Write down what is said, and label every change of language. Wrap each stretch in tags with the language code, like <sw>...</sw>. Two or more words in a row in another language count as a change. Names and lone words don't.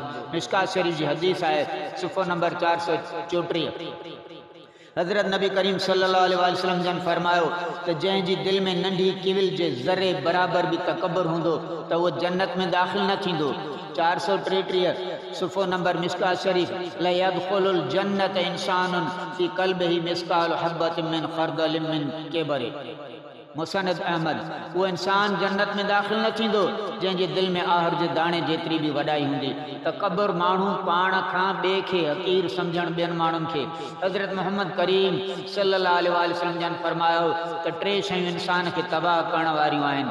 <sd>मिशकात शरीफ़ जी हदीस आहे, सुफ़ो नंबर 434। हज़रत नबी करीम</sd> <ar>صلى الله عليه وسلم</ar> <sd>जन फरमायो त जंहिंजी दिलि में नंढी किविल जे ज़रे बराबर बि तकब्बुर हूंदो त उहो जन्नत में दाख़िल न थींदो।</sd> <ar>433 सुफ़ो नंबर मिशकात शरीफ़, لا يدخل الجنة إنسان في قلبه مثقال حبة من خردل من كبر.</ar> <sd>मुसनद अहमद, वो इंसान जन्नत में दाख़िल न थींदो जंहिंजे दिलि में आहर जे दाणे जेतिरी बि वॾाई हूंदी। तकब्बुर माण्हू पाण खां ॿिए खे हक़ीर सम्झण ॿियनि माण्हुनि खे। हज़रत मोहम्मद करीम</sd> <ar>صلى الله عليه وسلم</ar> <sd>जन फरमायो त 3 शयूं इंसान खे तबाह करण वारियूं आहिनि।</sd>